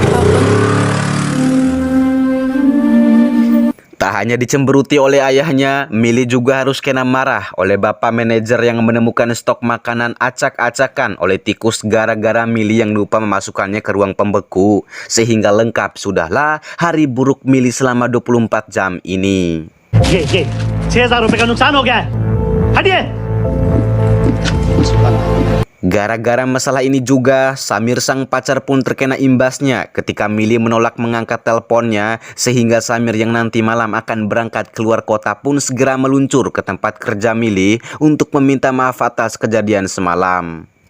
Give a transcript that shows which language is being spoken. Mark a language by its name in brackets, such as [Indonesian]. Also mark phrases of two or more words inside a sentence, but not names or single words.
[Indonesian] Tak hanya dicemberuti oleh ayahnya, Mili juga harus kena marah oleh bapak manajer yang menemukan stok makanan acak-acakan oleh tikus gara-gara Mili yang lupa memasukkannya ke ruang pembeku. Sehingga lengkap sudahlah hari buruk Mili selama 24 jam ini. [Hindi] ये 6,000 रुपए का नुकसान हो गया है। हटिए। [Indonesian] Gara-gara masalah ini juga, Samir sang pacar pun terkena imbasnya ketika Mili menolak mengangkat teleponnya, sehingga Samir yang nanti malam akan berangkat keluar kota pun segera meluncur ke tempat kerja Mili untuk meminta maaf atas kejadian semalam.